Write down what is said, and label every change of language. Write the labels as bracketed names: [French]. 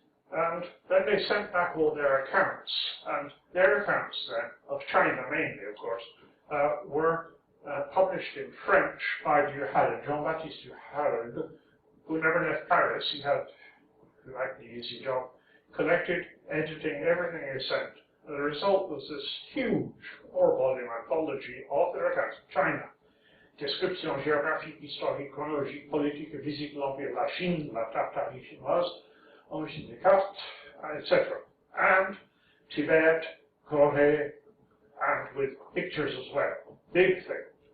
[English] And then they sent back all their accounts, and their accounts then, of China mainly, of course, were published in French by Jean-Baptiste Duhalde, who never left Paris. He had, if you like, the easy job, collected, editing everything he sent. And the result was this huge 4-volume anthology of their accounts of China. [French] Description géographique, historique, chronologique, politique et physique de l'Empire de la Chine, la Tartarie chinoise, origine des cartes, etc. [English] And Tibet, Korea, and with pictures as well. Big thing.